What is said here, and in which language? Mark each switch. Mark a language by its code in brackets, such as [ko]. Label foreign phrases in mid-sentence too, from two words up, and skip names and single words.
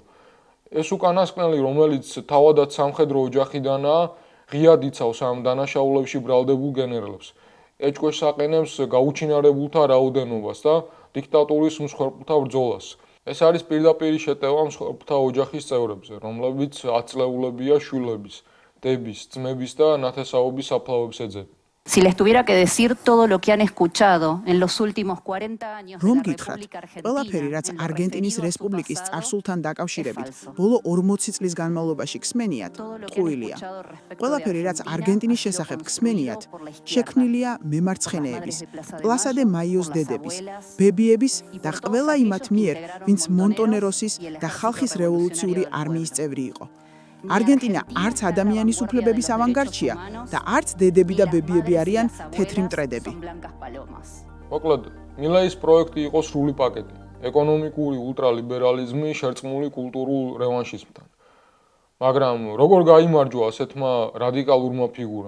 [ka] ეს უკანასკნელი, რომელიც თავადაც სამხედრო ოჯახიდანაა, ღიად იცავს ამ დანაშაულებში ბრალდებულ გენერლებს. ეჭვქვეშ აყენებს გაუჩინარებულთა რაოდენობას და დიქტატურის მსხვერპლთა ბრძოლას. ეს არის პირდაპირი შეტევა მსხვერპლთა ოჯახის წევრებზე, რომლებიც აწლეულებია შვილების, დების, ძმების და ნათესაობის საფლავებს ეძებენ. [es] Si les tuviera que decir todo lo que han escuchado en los últimos 40 años de [ka] რომ [es] la [ka] გითხრათ, [es] República [ka] ყველაფერი, [es] Argentina, [ka] რაც [es] en lo [ka] არგენტინის [es] referido a su [ka] რესპუბლიკის [es] pasado, [ka] წარსულთან [es] es [ka] დაკავშირებით, [es] falso. [ka] ბოლო 40 წლის განმავლობაში ქსმენიათ, [es] Todo lo que han [ka] ტყუილია. [es] escuchado respecto de [ka] ყველაფერი, რაც [es] Argentina [ka] არგენტინის [es] ha sido [ka] შესახებ [es] construido [ka] ქსმენიათ, [es] por la izquierda, [ka] შექმნილია [es] por las [ka] მემარცხენეების, [es] madres de Plaza de [ka] პლასა დე [es] Mayo, [ka] მაიოს [es] por las [ka] დედების, [es] abuelas, [ka] ბებიების [es] y [ka] და [es] por [ka] ყველა [es] todos [ka] იმათ [es] aquellos que [ka] მიერ, [es] integraron [ka] ვინც [es] Montoneros [ka] მონტონეროსის [es] y el [ka] და [es] Ejército [ka] ხალხის [es] Revolucionario [ka] რევოლუციური [es] del [ka] არმიის [es] Pueblo. [ka] წევრი იყო. არგენტინა არც ადამიანის უფლებების ავანგარდშია და არც დედები და ბებიები არიან თეთრი მტრედები. მოკლედ, მილეის პროექტი იყო სრული პაკეტი. ეკონომიკური ულტრალიბერალიზმი შერწყმული კულტურულ რევანშიზმთან. მაგრამ როგორ გაიმარჯვა ასეთმა რადიკალურმა ფიგურამ?